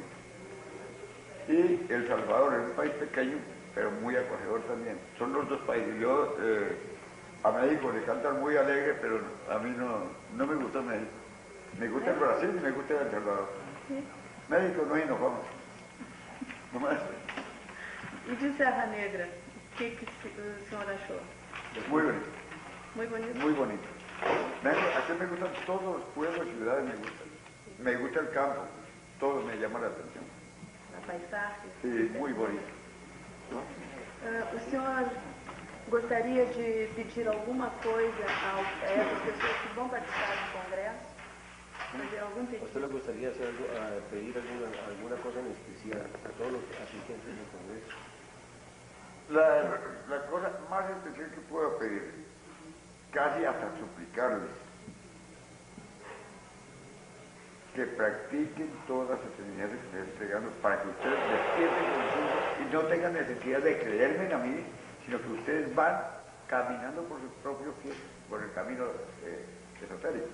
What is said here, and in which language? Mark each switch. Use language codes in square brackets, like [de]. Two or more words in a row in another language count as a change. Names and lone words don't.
[es] Y El Salvador es un país pequeño, pero muy acogedor también. Son los dos países. Yo a México le cantan muy alegre, pero a mí no me gusta México. Me gusta el Brasil y me gusta El Salvador. Sí. México no enojamos. No más. [pt] E de Serra Negra, o que o senhor achou? [es] Muy bonito, Muy bonito. muy bonito. Aquí me gustan todos los pueblos y ciudades, me gustan. Me gusta el campo, todo me llama la atención. A paisaje? Sí, muy bonito. [pt] O senhor gostaria de pedir alguma coisa a essas pessoas que vão participar do congresso? Fazer algum [es] ¿A [pt] pedido? [es] usted le gustaría hacer pedir alguna cosa en especial a todos los asistentes del Congreso? La cosa más especial que puedo pedir, casi hasta suplicarles, que practiquen todas las enseñanzas que les estoy entregando para que ustedes despierten conciencia y no tengan necesidad de creerme a mí, sino que ustedes van caminando por sus propios pies, por el camino esotérico.